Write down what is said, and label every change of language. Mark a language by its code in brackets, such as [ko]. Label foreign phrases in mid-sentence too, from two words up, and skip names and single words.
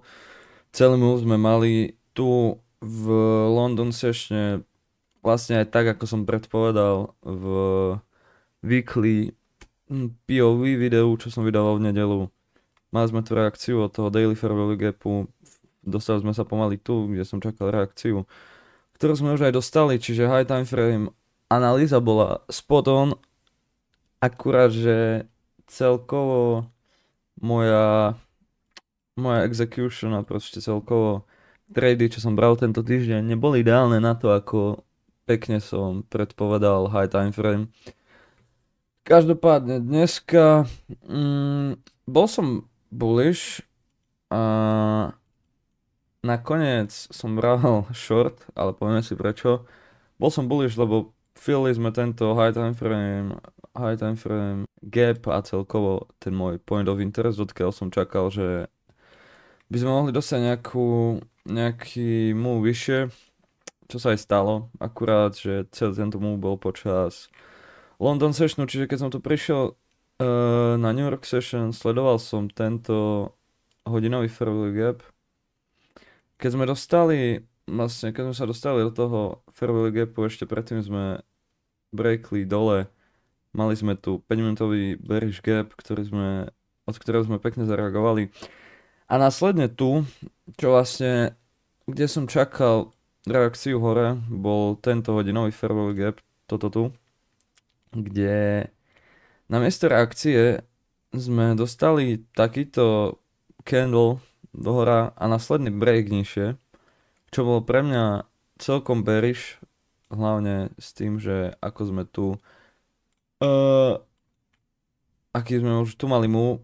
[sk] Celý move sme mali tu v London Sessione vlastne aj tak, ako som predpovedal v [en] weekly POV [sk] videu, čo som vydával v nedelu. Mali sme tu reakciu od toho [en] Daily Fair Value Gapu, [sk] dostali sme sa pomaly tu, kde som čakal reakciu, ktorú sme už aj dostali, čiže [en] high time frame [sk] analýza bola [en] spot on, [sk] akurát, že celkovo moja execution a proste celkovo trady, čo som bral tento týždeň, neboli ideálne na to, ako pekne som predpovedal [en] high time frame. [sk] Každopádne dneska bol som bullish a nakoniec som bral short, ale povieme si prečo. Bol som bullish, lebo fillli sme tento [en] high time frame gap [sk] a celkovo ten môj [en] point of interest, [sk] odkiaľ som čakal, že by sme mohli dostať nejaký move vyššie, čo sa aj stalo, akurát, že celý tento move bol počas London Sessionu, čiže keď som tu prišiel na New York Session, sledoval som tento hodinový [en] fair value gap. [sk] Keď sme sa dostali do toho [en] fair value gapu, [sk] ešte predtým sme breakli dole, mali sme tu 5-minútový [en] bearish gap, [sk] od ktorého sme pekne zareagovali. A následne tu, kde som čakal reakciu hore, bol tento hodinový [en] fair value gap, [sk] toto tu, kde namiesto reakcie sme dostali takýto candle dohora a následný break nižšie, čo bolo pre mňa celkom bearish, hlavne s tým, že ako sme tu aký sme už tu mali move.